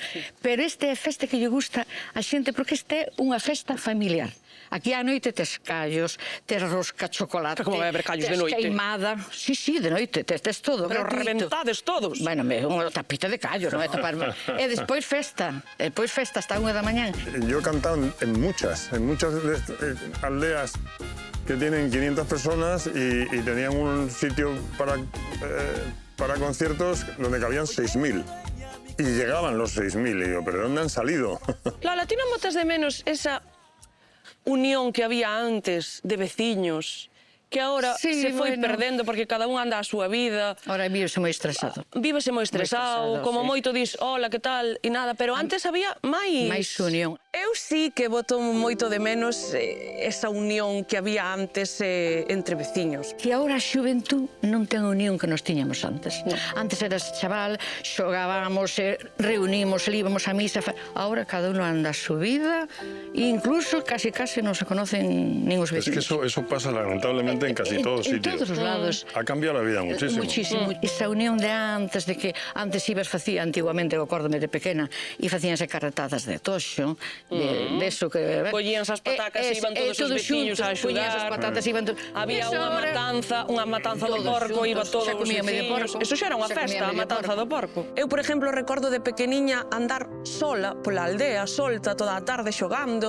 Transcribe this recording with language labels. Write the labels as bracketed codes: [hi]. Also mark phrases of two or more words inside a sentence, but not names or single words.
[gl] Pero esta é a festa que lle gusta a xente, porque esta é unha festa familiar. Aquí á noite tes callos, tes rosca, chocolate, Como vai haber callos de noite? tes queimada. Sí, de noite, tes todo. Pero gratuito. reventades todos. Bueno, unha tapita de callos, non é tapar. E despois festa hasta a 1 da mañán. [es] Yo he cantado en muchas aldeas que tienen 500 personas y tenían un sitio para conciertos donde cabían 6.000. Y llegaban los 6.000. Y digo, ¿pero dónde han salido? Lola, [gl] ti non botas de menos esa unión que había antes de veciños, que ahora se foi perdendo porque cada un anda a súa vida. Ahora vívese moi estresado. Vívese moi estresado, como sí. moito dis, hola, que tal, e nada, pero antes había máis... Máis unión. Eu sí que boto moito de menos esa unión que había antes entre veciños. Que agora a xuventud non ten a unión que nos tiñamos antes. No. Antes eras chaval, xogábamos, reunimos, íbamos a misa. [es] Ahora cada uno [gl] anda a súa vida e incluso casi non se conocen nin os [es] Es que [gl] vecinos. [es] eso pasa lamentablemente en casi todos [gl] En [es] sitios. [gl] todos os lados. [es] Ha cambiado la vida muchísimo. [gl] Muchísimo. Esa unión de antes, de que antes ibas facía antiguamente, eu acórdome de pequena, e facíanse carretadas de toxo, de eso que... Collíanse as patacas e iban todos os veciños a Collíanse as axudar. patatas e iban todos... Había unha matanza do porco, iba todos [es] Se [gl] os [es] comía medio [gl] veciños. porco. Eso xa era unha [es] Se comía [gl] festa, a [es] medio [gl] matanza do porco. Eu, por exemplo, recordo de pequeniña andar sola pola aldea, solta, toda a tarde xogando.